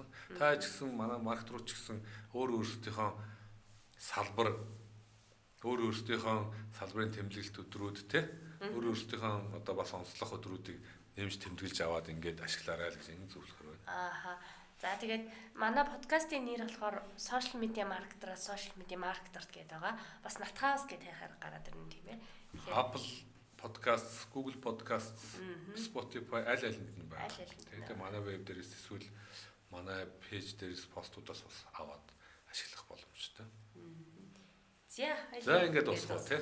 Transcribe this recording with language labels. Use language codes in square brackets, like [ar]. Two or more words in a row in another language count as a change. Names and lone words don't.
[mn] Та ч гэсэн манай маркет руу ч гэсэн өөрсдийнхөө салбарын тэмдэглэлт өдрүүд өөрсдийнхөө одоо бас онцлог өдрүүдийг нэмж тэмдэглэж аваад ингээд ашиглаарай л гэж ингэ зөвлөхөр байна. За тэгээд манай подкастын нэр болохоор [en] social media marketer- [mn] аас [en] social media marketer [mn] гэдэг байгаа. Бас натхаас гэдэг хайхаар гараад ирнэ тийм ээ. Apple Podcast, Google Podcast, Spotify аль нь байна. Тэгээд манай веб дээрээс эсвэл манай пэйж дээрээс постуудаас бас аваад ашиглах боломжтой. За ингээд дуусгав тий.